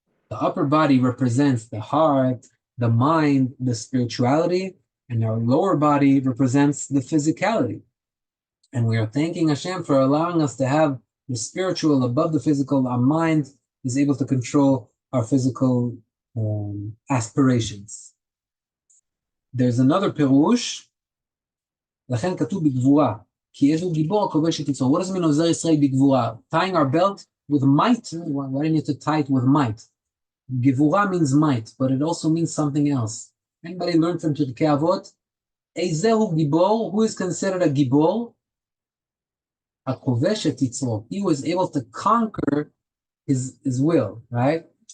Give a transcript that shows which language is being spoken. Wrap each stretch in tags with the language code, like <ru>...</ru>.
<en>The upper body represents the heart, the mind, the spirituality, and our lower body represents the physicality. And we are thanking Hashem for allowing us to have the spiritual above the physical. Our mind is able to control our physical aspirations. There's another pirush.</en> <he>לכן כתוב בגבורה, כי יש לו גיבור הכובש את יצרו.</he> <en>What does it mean</en> <he>עוזר ישראל בגבורה?</he> <en>Tying our belt with might? Why do you need to tie it with might? Gevura means might, but it also means something else. Anybody learn from Pirkei Avot?</en> <he>Eizehu gibor,</he> <en>who is considered a</en> <he>gibor? HaKovesh et yitzro.</he> <en>He was able to conquer his will, right?</en>